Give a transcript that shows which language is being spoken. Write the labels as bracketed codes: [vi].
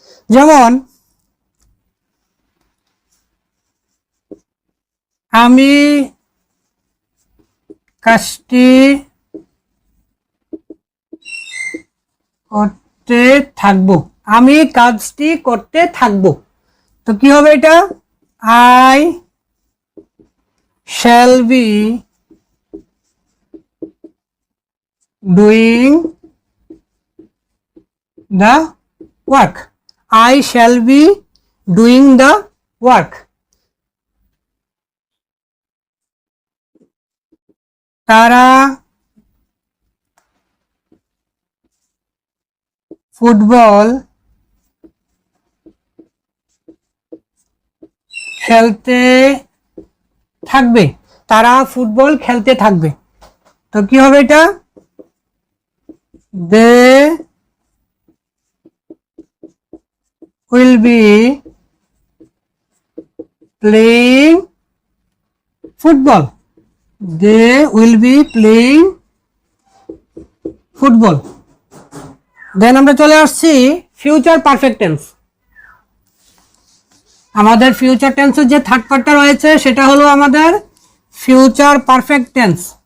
[bn] যেমন আমি কাজটি করতে থাকবো, আমি কাজটি করতে থাকবো। তো কি হবে এটা? [en] I shall be doing the work. I shall be doing the work. [bn] তারা ফুটবল খেলতে থাকবে, তারা ফুটবল খেলতে থাকবে। তো কি হবে এটা? [en] They will be playing football. They will be playing football. [bn] দেন আমরা চলে আসছি ফিউচার পারফেক্ট টেন্স। আমাদের ফিউচার টেন্সের যে থার্ড পার্টটা রয়েছে সেটা হলো আমাদের ফিউচার পারফেক্ট টেন্স।